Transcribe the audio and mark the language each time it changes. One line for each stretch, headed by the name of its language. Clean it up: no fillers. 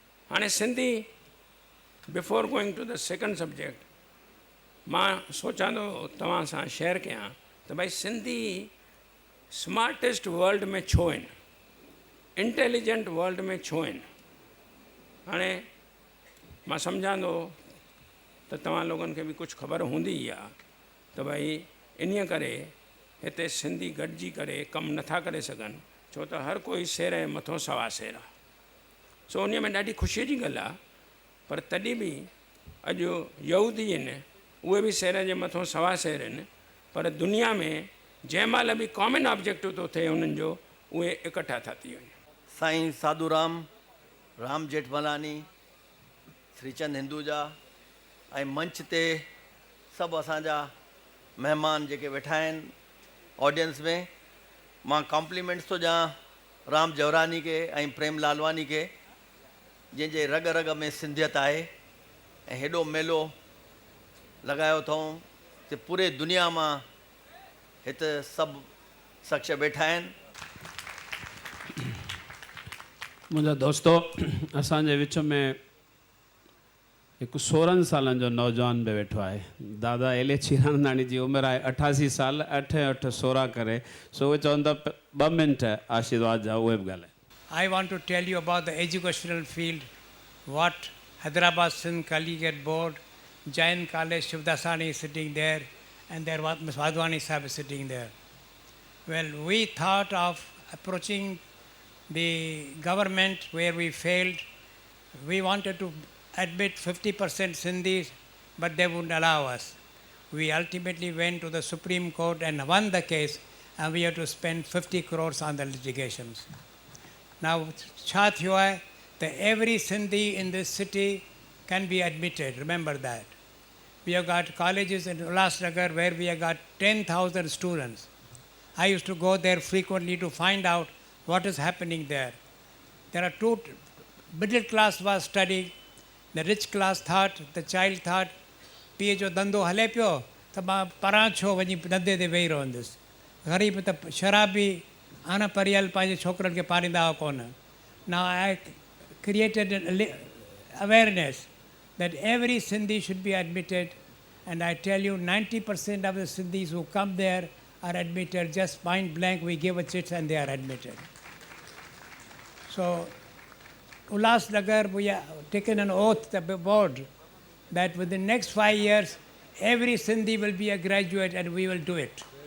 Sindhi: हाणे Sindhi
English: before going to the second subject
Sindhi: मां सोचां थो तव्हां सां शेयर कयां त भाई सिंधी स्मार्टेस्ट वर्ल्ड में छो आहिनि, इंटेलिजेंट वर्ल्ड में छो आहिनि। हाणे मां सम्झां थो त तव्हां लोगनि खे बि कुझु ख़बर हूंदी ई आहे त भाई इन्हीअ करे हिते सिंधी गॾिजी करे कमु नथा करे सघनि, छो त हर कोई सेर जे मथां सवा सेर आहे। सो उन में ॾाढी ख़ुशीअ जी ॻाल्हि आहे, पर तॾहिं बि अॼु यहूदी आहिनि, उहे बि सेर जे मथां सवा सेर आहिनि, पर दुनिया में जंहिं महिल बि कॉमन ऑब्जेक्टिव थो थिए उन्हनि जो, उहे इकट्ठा था थी वञनि। साईं साधूराम, राम जेठमलानी, श्रीचंद हिंदूजा ऐं मंच ते सभु असांजा महिमान जेके वेठा आहिनि ऑडियंस में, मां कॉम्प्लीमेंट्स थो ॾियां राम जवरानी खे ऐं प्रेम लालवानी खे, जंहिंजे रग रग में सिंधियत आहे ऐं हेॾो मेलो लॻायो अथऊं कि पूरे दुनिया मां हिते सभु शख़्स वेठा आहिनि। मुंहिंजा दोस्तो, असांजे विच में हिकु 16 सालनि जो नौजवान बि वेठो आहे। दादा एले चीरानंदाणी जी उमिरि आहे 88 साल, 8 8 16 करे, सो उहे चवंदा 2 मिंट आशीर्वाद जा, उहे बि ॻाल्हाए।
English: I want to tell you about the educational field, what Hyderabad Sindh Collegiate Board, Jain College, Shivdasani is sitting there, and there was Ms. Wadhwani Sahib is sitting there. Well, we thought of approaching the government where we failed. We wanted to admit 50% Sindhis, but they wouldn't allow us. We ultimately went to the Supreme Court and won the case, and we had to spend 50 crores on the litigations. Now,
Sindhi: छा थियो आहे
English: that every Sindhi in this city can be admitted. Remember that. We have got colleges in Ulhasnagar where we have got 10,000 students. I used to go there frequently to find out what is happening there. There are two, middle class was studying, the rich class thought, the child thought,
Sindhi: पीउ जो धंधो हले पियो त मां परां छो वञी धंधे ते वेही रहंदुसि, ग़रीब त शराबी अन पढ़ियल पंहिंजे छोकिरनि खे पालींदा हुआ कोन.
English: Now I created an awareness that every Sindhi should be admitted, and I tell you 90% of the Sindhis who come there are admitted, just point blank we give a chit and they are admitted. So Ulhasnagar, we have taken an oath, the board, that within the next 5 years every Sindhi will be a graduate and we will do it.